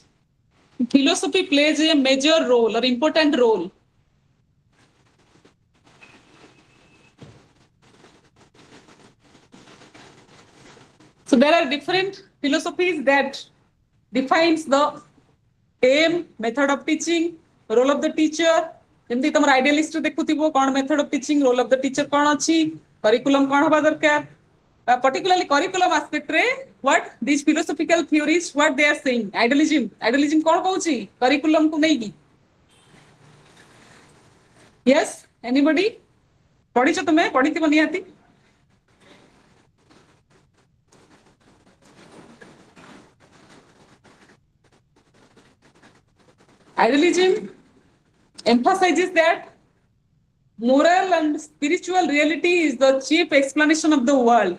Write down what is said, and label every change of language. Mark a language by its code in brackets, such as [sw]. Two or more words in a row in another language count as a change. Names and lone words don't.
[en] Philosophy plays a major role or important role. So there are different philosophies that defines the aim, method of teaching, role of the teacher. [or] ଯେମିତି ତମର ଆଇଡିଆଲିଷ୍ଟ ଦେଖୁଥିବ କ'ଣ [en] method of teaching, role of the teacher [or] କ'ଣ ଅଛି, curriculum କ'ଣ ହବା ଦରକାର. [en] Particularly curriculum aspect ରେ what these philosophical theories what they are saying. [or] Idealism କ'ଣ କହୁଛି curriculum କୁ ନେଇକି. [en] Yes, anybody? [or] ପଢିଛ ତୁମେ ପଢିଥିବ ନିହାତି. [en] Idealism emphasizes that moral and spiritual reality is the chief explanation of the world.